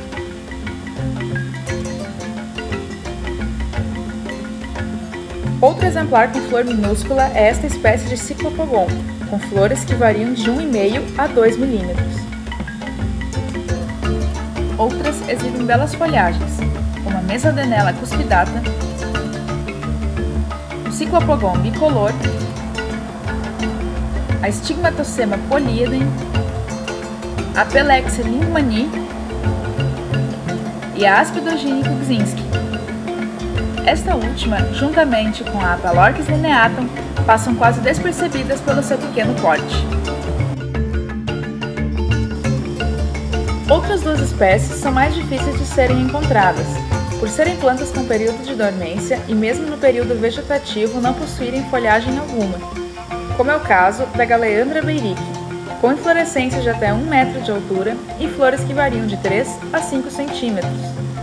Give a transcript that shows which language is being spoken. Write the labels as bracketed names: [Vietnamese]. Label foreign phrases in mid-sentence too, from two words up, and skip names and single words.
[Portuguese] Outro exemplar com flor minúscula é esta espécie de Cyclopogon, com flores que variam de 1,5 a 2 milímetros. Outras exibem belas folhagens, como a Mesodenella cuspidata, o Cyclopogon bicolor, a Stigmatocema polyedem, a Pelexia lindemanii e a Aspidogyne kubzinski. Esta última, juntamente com a Apalorchis lineatum, passam quase despercebidas pelo seu pequeno porte. Outras duas espécies são mais difíceis de serem encontradas, por serem plantas com período de dormência e mesmo no período vegetativo não possuírem folhagem alguma, como é o caso da Galeandra beirique, com inflorescências de até 1 metro de altura e flores que variam de 3 a 5 centímetros.